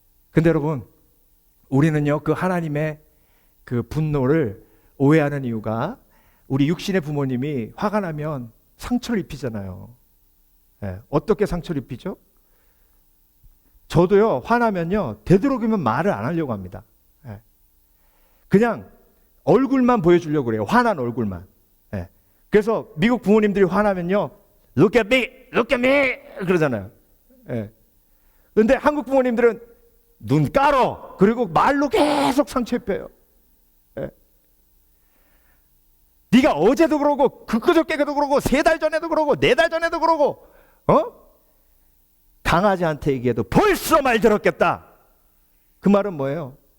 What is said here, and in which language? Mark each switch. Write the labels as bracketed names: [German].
[Korean] 근데 여러분, 우리는요, 그 하나님의 그 분노를 오해하는 이유가 우리 육신의 부모님이 화가 나면 상처를 입히잖아요. 예. 어떻게 상처를 입히죠? 저도요, 화나면요, 되도록이면 말을 안 하려고 합니다. 예. 그냥 얼굴만 보여주려고 그래요. 화난 얼굴만. 예. 그래서 미국 부모님들이 화나면요, [English] Look at me, look at me [Korean] 그러잖아요. 예. 근데 한국 부모님들은 눈 깔어. 그리고 말로 계속 상처 입혀요. 예. 네가 어제도 그러고 그저께도 그러고 3달 전에도 그러고 4달 전에도 그러고 강아지한테 얘기해도 벌써 말 들었겠다. 그 말은 뭐예요?